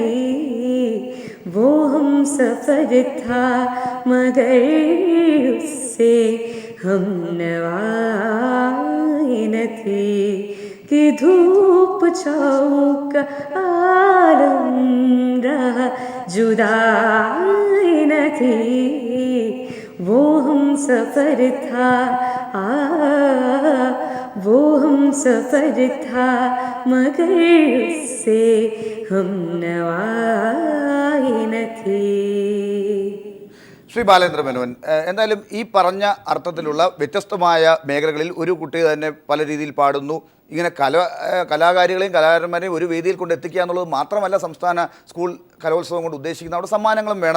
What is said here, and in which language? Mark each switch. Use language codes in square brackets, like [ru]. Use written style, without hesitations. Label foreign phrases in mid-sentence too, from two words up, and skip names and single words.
[ur] وہ ہم سفر تھا مگر اس سے ہم نوائی نہ تھی، کہ دھوپ چھاؤں کا عالم رہا جدائی نہ تھی. وہ ہم سفر تھا وہ ہم سفر تھا مگر اس سے ہم نوائی نہ تھی. [ml] ശ്രീ ബാലേന്ദ്ര മേനോൻ, എന്തായാലും ഈ പറഞ്ഞ അർത്ഥത്തിലുള്ള വ്യത്യസ്തമായ മേഖലകളിൽ ഒരു കുട്ടി തന്നെ പല രീതിയിൽ പാടുന്നു. ഇങ്ങനെ കലാകാരികളെയും കലാകാരന്മാരെയും ഒരു വേദിയിൽ കൊണ്ട് എത്തിക്കുക എന്നുള്ളത് മാത്രമല്ല സംസ്ഥാന സ്കൂൾ കലോത്സവം കൊണ്ട് ഉദ്ദേശിക്കുന്നത്. അവിടെ സമ്മാനങ്ങളും വേണം.